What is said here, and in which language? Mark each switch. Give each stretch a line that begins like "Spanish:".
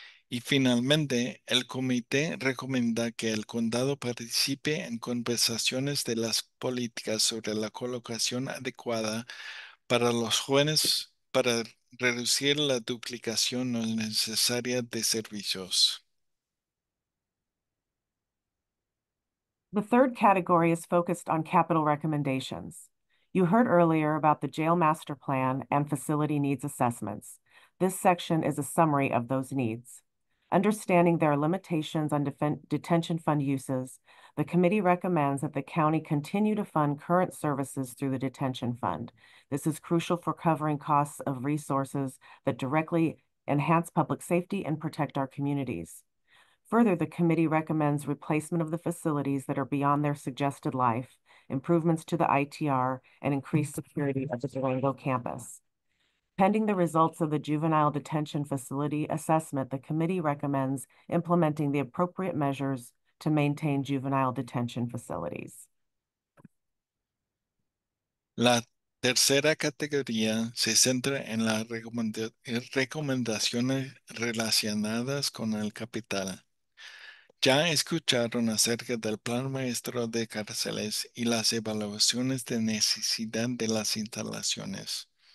Spanish: Y finalmente, el comité recomienda que el condado participe en conversaciones de las políticas sobre la colocación adecuada para los jóvenes para reducir la duplicación no necesaria de servicios.
English: The third category is focused on capital recommendations. You heard earlier about the jail master plan and facility needs assessments. This section is a summary of those needs. Understanding there are limitations on detention fund uses, the committee recommends that the county continue to fund current services through the detention fund. This is crucial for covering costs of resources that directly enhance public safety and protect our communities. Further, the committee recommends replacement of the facilities that are beyond their suggested life, improvements to the ITR, and increased security of the Durango campus. Pending the results of the juvenile detention facility assessment, the committee recommends implementing the appropriate measures to maintain juvenile detention facilities.
Spanish: La tercera categoría se centra en las recomendaciones relacionadas con el capital. Ya escucharon acerca del plan maestro de cárceles y las evaluaciones de necesidad de las instalaciones.